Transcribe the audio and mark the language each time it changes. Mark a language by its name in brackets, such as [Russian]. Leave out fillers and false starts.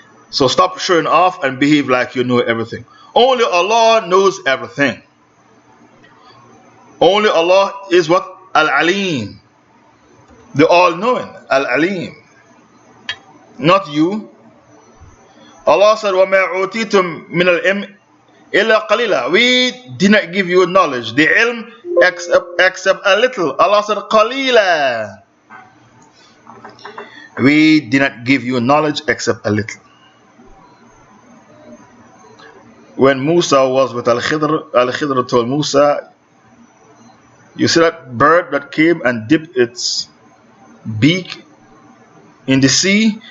[English] So stop showing off and behave like you know everything. Only Allah knows everything. Only Allah is what? Al-Alim, the all-knowing, Al-Alim, not you. Allah said, [Arabic] وَمَا عُوتِيتُم مِّنَ الْعِلْمِ إِلَّا قَلِيلًا. [English] We did not give you knowledge, the ilm, except a little. Allah said, [Arabic] قَلِيلًا. [English] We did not give you knowledge except a little. When Musa was with Al-Khidr, Al-Khidr told Musa, you see that bird that came and dipped its beak in the sea?